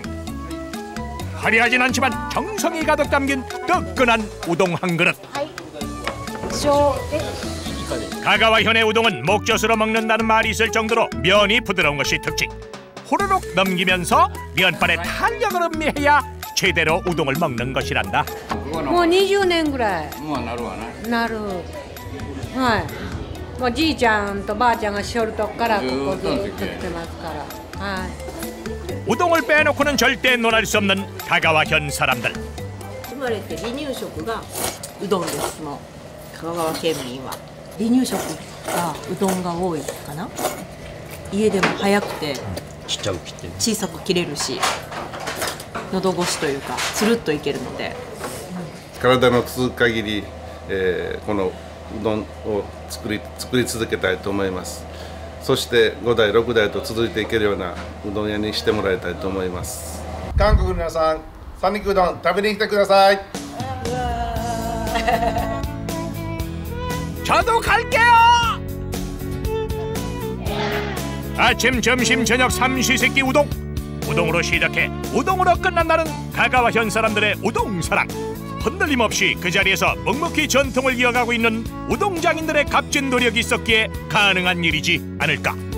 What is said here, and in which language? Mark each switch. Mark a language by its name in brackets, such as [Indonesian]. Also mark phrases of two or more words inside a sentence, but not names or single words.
[Korean] 화려하진 않지만 정성이 가득 담긴 뜨끈한 우동 한 그릇. 가가와현의 우동은 목젖으로 먹는다는 말이 있을 정도로 면이 부드러운 것이 특징. 호로록 넘기면서 면발에 탄력을 음미해야 제대로 우동을 먹는 것이란다. [Japanese] もう20年ぐらいなる。はい。もうじいちゃんとばあちゃんがしょるとこからここで作ってますから。はい。 [Korean] 우동을 빼놓고는 절대 논할 수 없는 가가와현 사람들. [Japanese] 生まれて離乳食がうどんです。もう香川県民は離乳食がうどんが多いかな。家でも早くてちっちゃく切って小さく切れるし、喉越しというかつるっといけるので、体の続く限り、このうどんを作り続けたいと思います。そして5代6代と続いていけるようなうどん屋にしてもらいたいと思います。韓国の皆さん、三陸うどん食べに来てください。 [Korean] 저도 갈게요. 아침, 점심, 저녁 삼시세끼 우동. 우동으로 시작해 우동으로 끝난다는 가가와현 사람들의 우동 사랑. 흔들림 없이 그 자리에서 묵묵히 전통을 이어가고 있는 우동장인들의 값진 노력이 있었기에 가능한 일이지 않을까.